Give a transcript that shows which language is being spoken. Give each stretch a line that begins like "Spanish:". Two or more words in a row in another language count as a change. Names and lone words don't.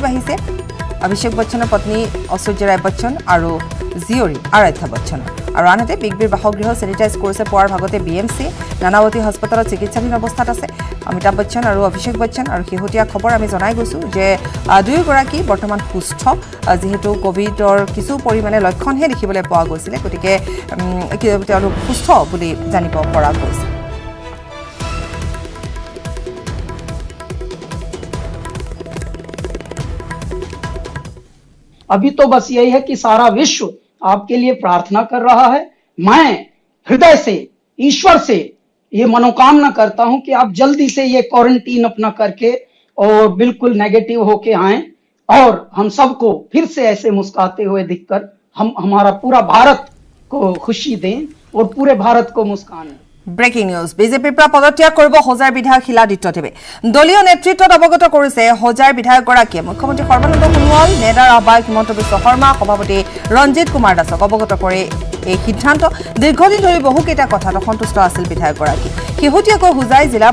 Assamese: আহিছে অভিষেক বচ্চনৰ পত্নী ঐশ্বৰ্য ৰায় বচ্চন আৰু জীয়ৰী আৰাধ্যা বচ্চন আৰু আনহাতে বিগ বিৰ বাসগৃহ স্যানিটাইজ কৰিছে পুৱাৰ ভাগতে বিএমচি নানাৱতী হাস্পতালত চিকিৎসাধীন অৱস্থাত আছে অমিতাভ বচ্চন আৰু অভিষেক বচ্চন আৰু শেহতীয়া খবৰ আমি জনাই গৈছো যে দুয়োগৰাকী বৰ্তমান সুস্থ যেহেতু কোভিডৰ কিছু পৰিমাণে লক্ষণহে দেখিবলৈ পোৱা গৈছিল গতিকে তেওঁলোক সুস্থ বুলি জানিব পৰা গৈছে
Hindi: अभी तो बस यही है कि सारा विश्व आपके लिए प्रार्थना कर रहा है मैं हृदय से ईश्वर से ये मनोकामना करता हूं कि आप जल्दी से ये क्वारंटीन अपना करके और बिल्कुल नेगेटिव होके आएं और हम सबको फिर से ऐसे मुस्कुराते हुए दिखकर हम हमारा पूरा भारत को खुशी दें और पूरे भारत को मुस्कान
English: breaking news
Assamese: বিজেপিৰ পৰা পদত্যাগ কৰিব হোজাৰ বিধায়ক শিলাদিত্য দেৱে দলীয় নেতৃত্বত অৱগত কৰিছে হোজাৰ বিধায়কগৰাকীয়ে মুখ্যমন্ত্ৰী সৰ্বানন্দ সোণোৱাল নেডাৰ আহ্বায়ক হিমন্ত বিশ্ব শৰ্মা সভাপতি ৰঞ্জিত কুমাৰ দাসক অৱগত কৰে এই সিদ্ধান্ত দীৰ্ঘদিন ধৰি বহুকেইটা কথাত অসন্তুষ্ট আছিল বিধায়কগৰাকী শেহতীয়াকৈ হোজাই জিলা